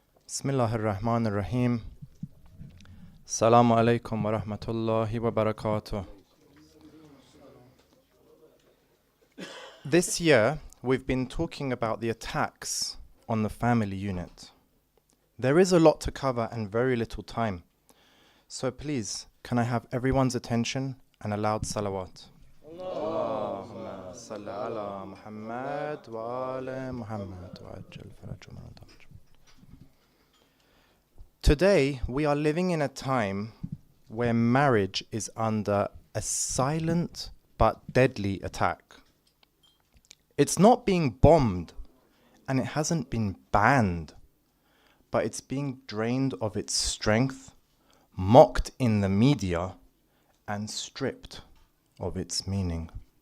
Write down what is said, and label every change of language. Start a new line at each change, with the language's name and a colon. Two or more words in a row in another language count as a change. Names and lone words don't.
Arabic: بسم الله الرحمن الرحيم. السلام عليكم ورحمة الله وبركاته.
English: This year, we've been talking about the attacks on the family unit. There is a lot to cover and very little time. So please, can I have everyone's attention and a loud salawat?
Arabic: اللهم صل على محمد وعلى محمد وعجل فرجهم وادج. Today, we are living in a time where marriage is under a silent but deadly attack. It's not being bombed and it hasn't been banned, but it's being drained of its strength, mocked in the media, and stripped of its meaning.